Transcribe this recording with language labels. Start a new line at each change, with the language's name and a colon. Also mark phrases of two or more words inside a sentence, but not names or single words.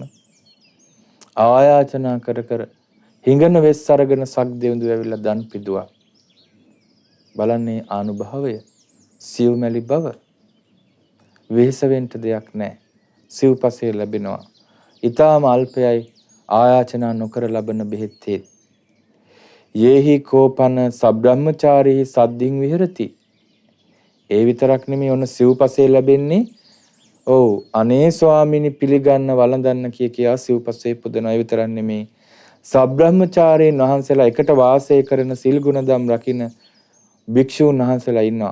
Sinhala: ආයාචනා කර කර හිඟන වෙස් අරගෙන සක් දෙවිඳු ඇවිල්ලා දන් පිදුවා. බලන්නේ ආනුභාවය, සිව්මැලි බව. වෙහෙස වෙන්න දෙයක් නැහැ. සිව්පසේ ලැබෙනවා. ඊටාම අල්පයයි ආයාචනා නොකර ලබන බෙහෙත්.
Pali: යේහි කෝපන සබ්‍රහ්මචාරී සද්දින් විහෙරති.
Sinhala: ඒ විතරක් නෙමෙයි ඔන්න සිව්පසේ ලැබෙන්නේ. ඔව් අනේ ස්වාමීනි පිළිගන්න වළඳන්න කියා සිව්පසේ පුදනවා. ඒ විතරක් නෙමෙයි සබ්‍රහ්මචාරීන් වහන්සේලා එකට වාසය කරන සිල් ගුණදම් රකින්න භික්ෂූන් වහන්සේලා ඉන්නවා.